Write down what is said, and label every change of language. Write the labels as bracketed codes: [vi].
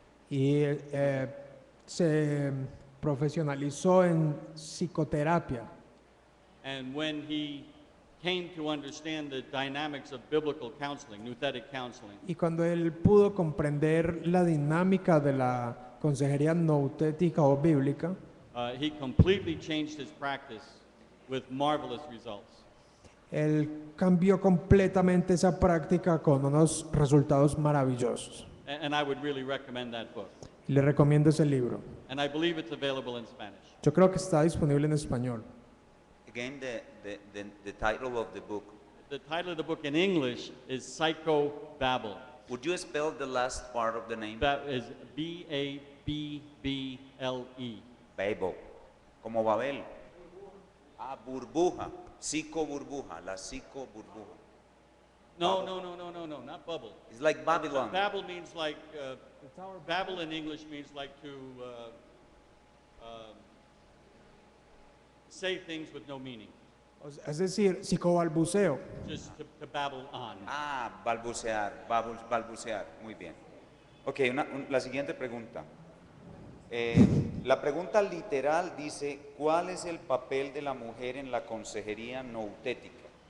[es] y se profesionalizó en psicoterapia. [en] And when he came to understand the dynamics of biblical counseling, nouthetic counseling, [es] Y cuando él pudo comprender la dinámica de la consejería noutética o bíblica, [en] he completely changed his practice with marvelous results. [es] él cambió completamente esa práctica con unos resultados maravillosos. [en] And I would really recommend that book. [es] Y le recomiendo ese libro. [en] And I believe it's available in Spanish. [es] Yo creo que está disponible en español. [en] Again, the title of the book. The title of the book in English is Psychobabble. Would you spell the last part of the name? That is Babble. [es] Babel, como Babel. Ah, burbuja, psicoburbuja, la psicoburbuja. [en] No, not bubble. It's like Babylon. Babble means like, babble in English means like to say things with no meaning, [es] Es decir, psicobalbuceo. [en] just to babble on. [es] Ah, balbucear, balbucear, muy bien. Ok, la siguiente pregunta. La pregunta literal dice, ¿cuál es el papel de la mujer en la consejería noutética?